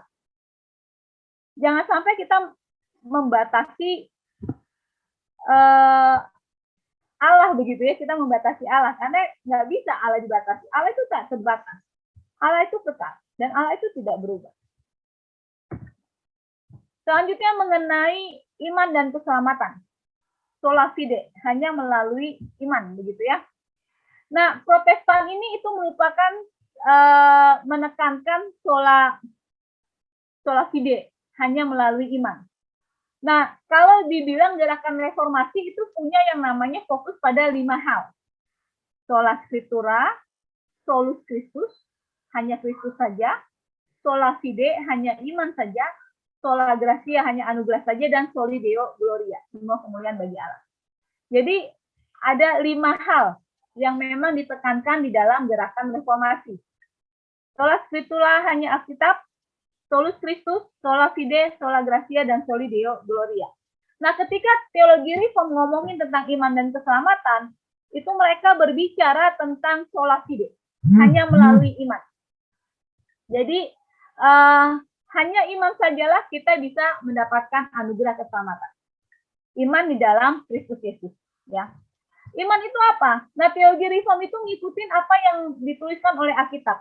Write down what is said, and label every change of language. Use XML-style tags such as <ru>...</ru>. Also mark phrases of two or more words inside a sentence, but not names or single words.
<id>Jangan sampai kita membatasi Allah begitu ya, kita membatasi Allah, karena nggak bisa Allah dibatasi. Allah itu tak terbatas, Allah itu kekal, dan Allah itu tidak berubah. Selanjutnya mengenai iman dan keselamatan.</id> <la>Sola fide,</la> <id>hanya melalui iman, begitu ya. Nah, Protestan ini itu merupakan menekankan</id> <la>sola fide,</la> <id>hanya melalui iman. Nah, kalau dibilang gerakan reformasi itu punya yang namanya fokus pada 5 hal.</id> <la>Sola scriptura, solus Christus,</la> <id>hanya Kristus saja.</id> <la>Sola fide,</la> <id>hanya iman saja.</id> <la>Sola gratia,</la> <id>hanya anugerah saja.</id> <la>Dan soli deo gloria,</la> <id>semua kemuliaan bagi Allah. Jadi, ada 5 hal yang memang ditekankan di dalam gerakan reformasi.</id> <la>Sola scriptura,</la> <id>hanya Alkitab.</id> <la>Solus Christus, sola fide, sola gratia, dan soli deo gloria.</la> <id>Nah, ketika teologi reform ngomongin tentang iman dan keselamatan, itu mereka berbicara tentang</id> <la>sola fide,</la> <id>hanya melalui iman. Jadi, hanya iman sajalah kita bisa mendapatkan anugerah keselamatan. Iman di dalam Kristus Yesus. Ya. Iman itu apa? Nah, teologi reform itu ngikutin apa yang dituliskan oleh Alkitab.</id>